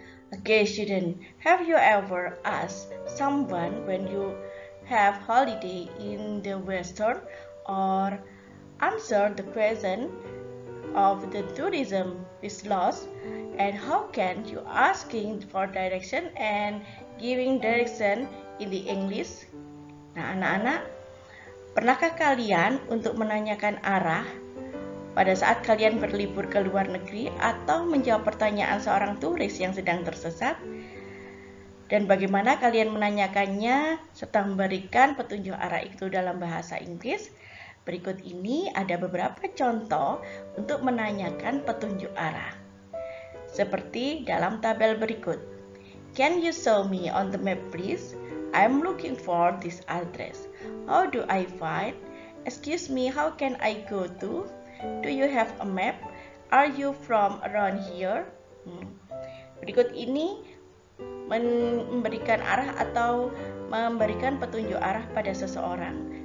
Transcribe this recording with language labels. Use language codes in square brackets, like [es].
[en] Okay, student, have you ever asked someone when you have holiday in the Western, or answer the question of the tourism is lost, and how can you asking for direction and giving direction in the English? [id] Nah, anak-anak, pernahkah kalian untuk menanyakan arah pada saat kalian berlibur ke luar negeri atau menjawab pertanyaan seorang turis yang sedang tersesat? Dan bagaimana kalian menanyakannya serta memberikan petunjuk arah itu dalam bahasa Inggris? Berikut ini ada beberapa contoh untuk menanyakan petunjuk arah. Seperti dalam tabel berikut. [en] Can you show me on the map please? I'm looking for this address. How do I find? Excuse me, how can I go to? Do you have a map? Are you from around here? [id] Berikut ini memberikan arah atau memberikan petunjuk arah pada seseorang.